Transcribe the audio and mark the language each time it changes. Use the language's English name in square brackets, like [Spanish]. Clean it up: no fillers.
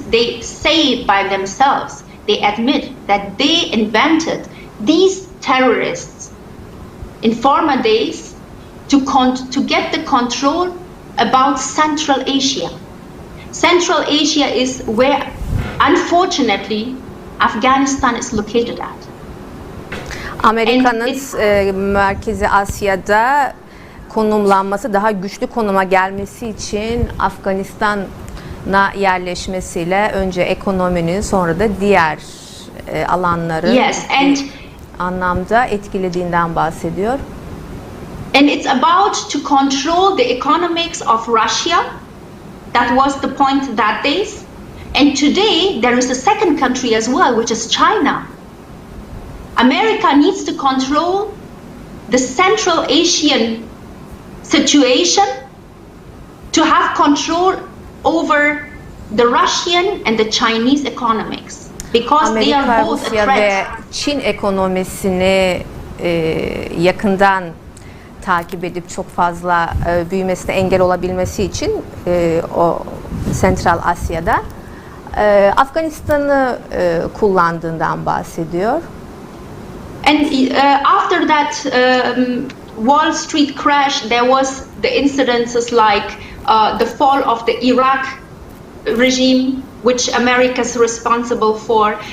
[English] They say it by themselves. They admit that they invented these terrorists in former days to get the control about Central Asia. Central Asia is where, unfortunately, Afghanistan is located at. [Turkish] Amerika'nın Merkezi Asya'da konumlanması, daha güçlü konuma gelmesi için Afganistan'a yerleşmesiyle önce ekonominin, sonra da diğer alanları anlamda etkilediğinden bahsediyor. [English] And it's about to control the economics of Russia. That was the point that days. And today there is a second country as well, which is China. America needs to control the Central Asian situation to have control over the Russian and the Chinese economics, because they are both a [Turkish] Rusya [English] threat. [Turkish] ve Çin ekonomisini yakından takip edip çok fazla büyümesine engel olabilmesi için o Central Asya'da Afganistan'ı kullandığından bahsediyor. [English] And after that Wall Street crash, there was the incidences like the fall of the Iraq regime, which America is responsible for.